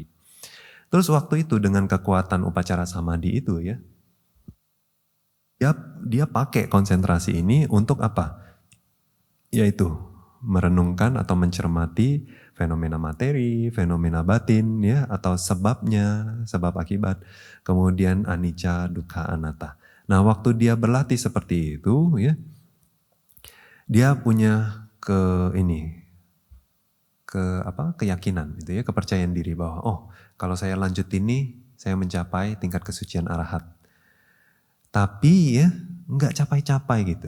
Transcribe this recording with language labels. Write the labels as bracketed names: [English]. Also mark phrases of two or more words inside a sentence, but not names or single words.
[Indonesian] Terus waktu itu dengan kekuatan [Pali] upacara samadhi [Indonesian] itu, ya, dia pakai konsentrasi ini untuk apa? Yaitu merenungkan atau mencermati fenomena materi, fenomena batin ya, atau sebabnya, sebab akibat, kemudian [Pali] anicca, dukkha, anatta. [Indonesian] Nah, waktu dia berlatih seperti itu ya, dia punya keyakinan gitu ya, kepercayaan diri bahwa oh, kalau saya lanjut ini saya mencapai tingkat kesucian arahat. Tapi ya nggak capai-capai gitu.